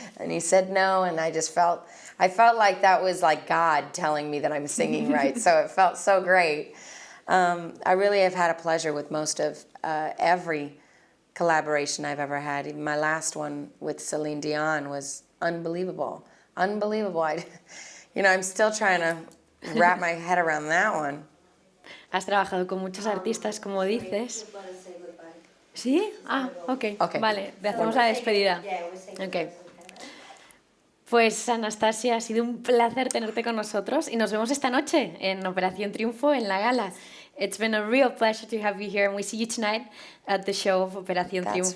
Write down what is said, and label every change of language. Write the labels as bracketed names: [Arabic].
[English] And he said no, and I felt like that was like God telling me that I'm singing right, so it felt so great. I really have had a pleasure with most of every collaboration I've ever had. Even my last one with Celine Dion was unbelievable. Unbelievable. I'm still trying to wrap my head around that one. [Spanish] Has trabajado con muchos artistas, como dices. ¿Sí? Ah, ok. Vale, hacemos la despedida. Ok. Pues Anastasia, ha sido un placer tenerte con nosotros y nos vemos esta noche en Operación Triunfo en la gala. [English] It's been a real pleasure to have you here, and we see you tonight at the show of Operación Triunfo.